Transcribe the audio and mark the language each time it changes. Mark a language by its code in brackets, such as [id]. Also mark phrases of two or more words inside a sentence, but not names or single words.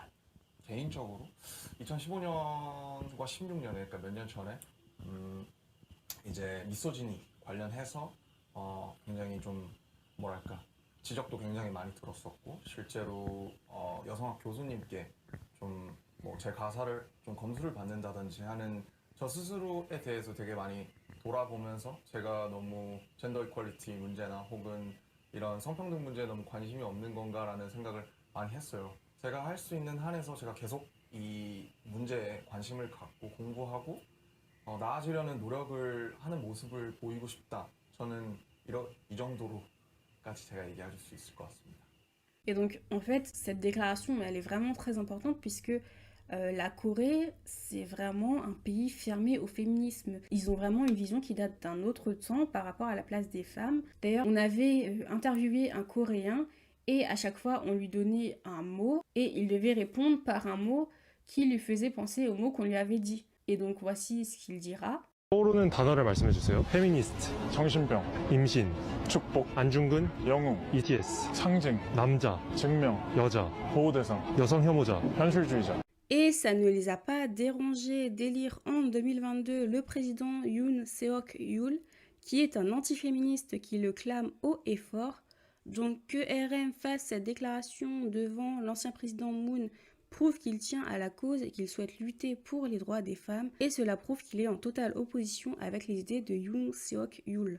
[ko] 개인적으로 2015년과 16년에 그러니까 몇 년 전에 이제 미소지니 관련해서 굉장히 좀 뭐랄까 지적도 굉장히 많이 들었었고 실제로 여성학 교수님께 좀 뭐 제 가사를 좀 검수를 받는다든지 하는 저 스스로에 대해서 되게 많이 돌아보면서 제가 너무 [en] gender equality [ko] 문제나 혹은 이런 성평등 문제에 너무 관심이 없는 건가라는 생각을 많이 했어요. 제가 할 수 있는 한에서 제가 계속 이 문제에 관심을 갖고 공부하고 나아지려는 노력을 하는 모습을 보이고 싶다. 저는 이 정도로까지 제가 얘기할 수 있을 것 같습니다. [fr] Et donc en fait cette déclaration elle est vraiment très importante puisque la Corée, c'est vraiment un pays fermé au féminisme. Ils ont vraiment une vision qui date d'un autre temps par rapport à la place des femmes. D'ailleurs, on avait interviewé un Coréen et à chaque fois, on lui donnait un mot et il devait répondre par un mot qui lui faisait penser au mot qu'on lui avait dit. Et donc, voici ce qu'il dira. [ko] 떠오르는 단어를 말씀해 주세요. 페미니스트, 정신병, 임신, 축복, 안중근, 영웅, ETS, 상징, 남자, 증명, 여자, 보호대상, 여성 혐오자, 현실주의자. [fr] Et ça ne les a pas dérangés d'élire en 2022 le président Yoon Seok-yeol, qui est un antiféministe qui le clame haut et fort. Donc que RM fasse cette déclaration devant l'ancien président Moon prouve qu'il tient à la cause et qu'il souhaite lutter pour les droits des femmes, et cela prouve qu'il est en totale opposition avec les idées de Yoon Seok-yeol.